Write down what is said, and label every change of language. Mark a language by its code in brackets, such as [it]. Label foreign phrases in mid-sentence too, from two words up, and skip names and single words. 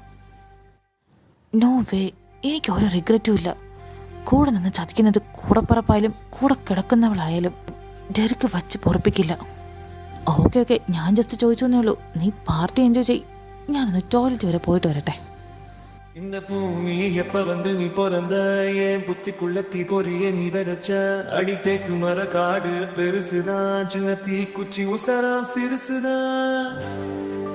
[en] no way, [ml] എനിക്ക് ഒരു റിഗ്രറ്റും ഇല്ല. കൂടെ നിന്ന് ചതിക്കുന്നത് കൂടപ്പറപ്പായാലും കൂടെ കിടക്കുന്നവളായാലും ഡെറിക്ക് വച്ച് പൊറപ്പിക്കില്ല. [en] okay okay, [ml] ഞാൻ ജസ്റ്റ് ചോദിച്ചു എന്നേ ഉള്ളൂ. നീ [en] party enjoy [ml] ചെയ്. ഞാനൊന്ന് ടോയ്ലറ്റ് വരെ പോയിട്ട് വരട്ടെ. [ta] இந்த பூமி எப்ப வந்து நீ பிறந்த என் புத்திக்குள்ள தீ பொறிய நீ விதைச்ச அடி தேக்கு மர காடு பெருசுதான் சின்ன தீ குச்சி உசரா சிறுசுதான்